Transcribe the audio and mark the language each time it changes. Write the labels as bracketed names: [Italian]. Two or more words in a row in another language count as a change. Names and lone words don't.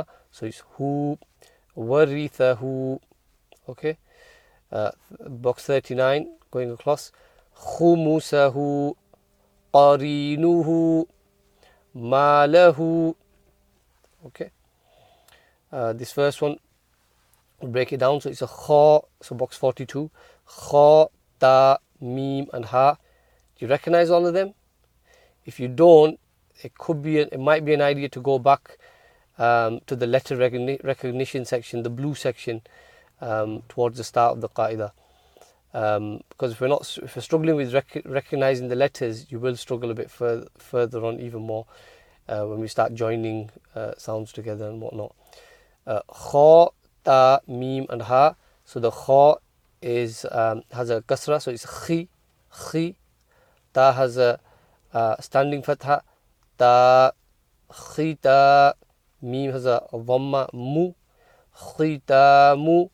[English] So it's [Arabic] هُ وَارِثَهُ. [English] Okay. Box 39, going across. [Arabic] خُمُسَهُ قَرِينُهُ مَالَهُ. [English] Okay. This first one, we'll break it down. So it's a kha. So box 42. [Arabic] خَا تَا مِيم, [English] and ha. Do you recognize all of them? If you don't, it might be an idea to go back to the letter recognition section, the blue section, towards the start of the Qa'idah. Because if we're struggling with recognizing the letters, you will struggle a bit further on even more when we start joining sounds together and whatnot. [Arabic] خَا تَا مِيم, [English] and ha. So the kha has a kasra, so it's khi. Ta has a standing fatha, [Arabic] تَا خِتَا. [English] Mim has a dhamma, [Arabic] مُ خِتَامُ.